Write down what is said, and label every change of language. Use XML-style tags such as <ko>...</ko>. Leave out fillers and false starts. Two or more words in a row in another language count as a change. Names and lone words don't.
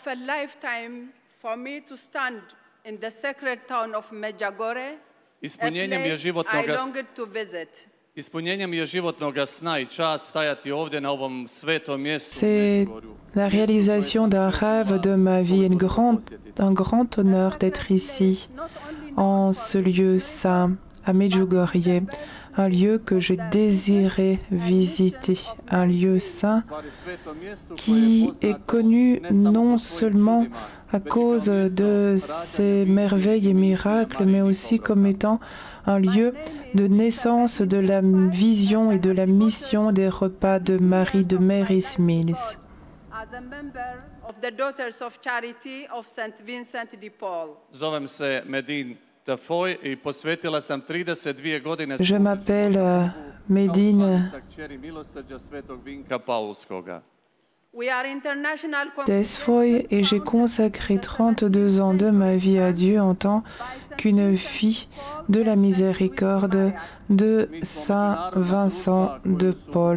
<en>a lifetime for me to stand in the sacred town of Medjugorje, a place I longed to visit.</en> <hr>Ispunjenje mi je životnog sna I čast stajati ovdje na ovom svetom mjestu.</hr> <fr>C'est la réalisation d'un rêve de ma vie, un grand honneur d'être ici, en ce lieu saint, à Medjugorje, un lieu que j'ai désiré visiter, un lieu saint qui est connu non seulement à cause de ses merveilles et miracles, mais aussi comme étant un lieu de naissance de la vision et de la mission des repas de Marie de Mary's Meals.</fr> <hr>Zovem se Medine Tafoy I posvetila sam 32 godine</hr> <fr>Je m'appelle Medine Tesfoy et j'ai consacré 32 ans de ma vie à Dieu en tant qu'une fille de la miséricorde de Saint Vincent de Paul.</fr>